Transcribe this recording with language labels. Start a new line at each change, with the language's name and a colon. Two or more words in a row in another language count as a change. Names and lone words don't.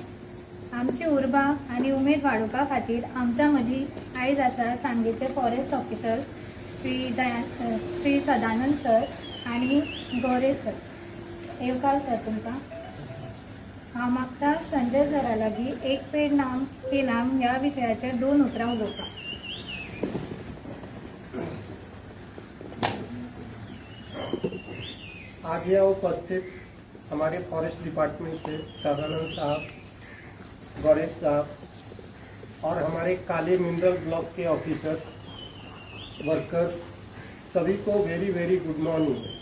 Konkani: आमची उर्बा आनी उमेद वाडोवपा खातीर आमच्या मदीं आयज आसा सांगेचे
English: forest officer
Konkani: श्री सदानंद सर आनी गौरे सर. येवकार सर तुमकां. हांव मागता संजय सरा लागीं
Hindi: एक पेड नाम के नाम
Konkani: ह्या विशयाचेर 2 उतरां उलोवपाक.
Hindi: आज यहाँ उपस्थित हमारे
English: forest department
Hindi: से सदानंद साहब, गौरेश साहब और हमारे काले मिनरल ब्लॉक के
English: officers, workers,
Hindi: सभी को
English: very very good morning.